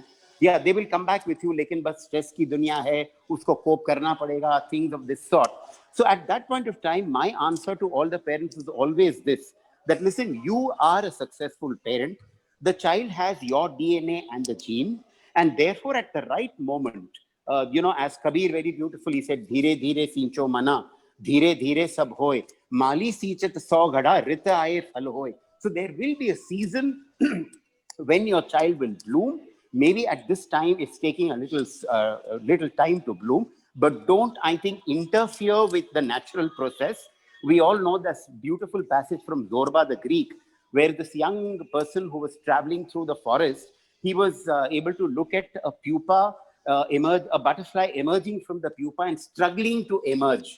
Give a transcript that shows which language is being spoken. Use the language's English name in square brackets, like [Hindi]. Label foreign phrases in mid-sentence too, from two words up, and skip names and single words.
[English] Yeah, they will come back with you, [Hindi] लेकिन बस स्ट्रेस की दुनिया है, उसको कोप करना पड़ेगा, [English] things of this sort. So at that point of time, my answer to all the parents is always this, that listen, you are a successful parent. The child has your DNA and the gene, and therefore at the right moment, as Kabir very beautifully said, [Hindi] "धीरे धीरे सींचो मना, धीरे धीरे सब होय, माली सींचत सौ घड़ा, ऋतु आए फल होय." [English] So there will be a season when your child will bloom. Maybe at this time it's taking a little time to bloom, but don't, I think, interfere with the natural process. We all know this beautiful passage from Zorba the Greek, where this young person who was traveling through the forest, he was able to look at a pupa a butterfly emerging from the pupa and struggling to emerge.